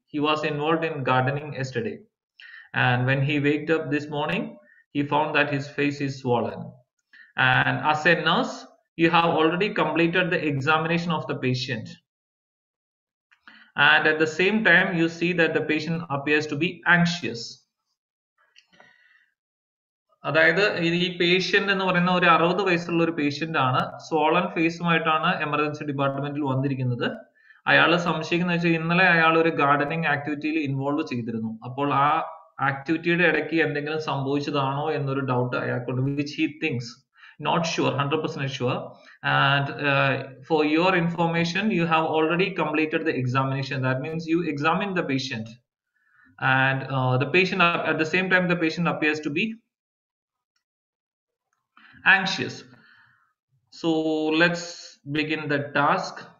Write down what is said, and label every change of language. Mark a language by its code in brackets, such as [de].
[en] He was involved in gardening yesterday, and when he waked up this morning, he found that his face is swollen. And as a nurse, you have already completed the examination of the patient, and at the same time you see that the patient appears to be anxious. [ml] അതായത് ഈ patient എന്ന് പറയുന്ന ഒരു 60 വയസ്സുള്ള ഒരു patient ആണ്, Solan ഫേസുമായിട്ടാണ് emergency ഡിപ്പാർട്ട്മെന്റിൽ വന്നിരിക്കുന്നത്. അയാൾ സംശയിക്കുന്ന വെച്ചാൽ ഇന്നലെ അയാൾ ഒരു ഗാർഡനിങ് ആക്ടിവിറ്റിയിൽ ഇൻവോൾവ് ചെയ്തിരുന്നു. അപ്പോൾ ആ ആക്ടിവിറ്റിയുടെ ഇടയ്ക്ക് എന്തെങ്കിലും സംഭവിച്ചതാണോ എന്നൊരു doubt അയാൾക്കുണ്ട്, [en] Which he thinks, not sure, 100% sure. And for your information, you have already completed the examination. That means you examined the patient, and the patient at the same time the patient appears to be anxious. So let's begin the task.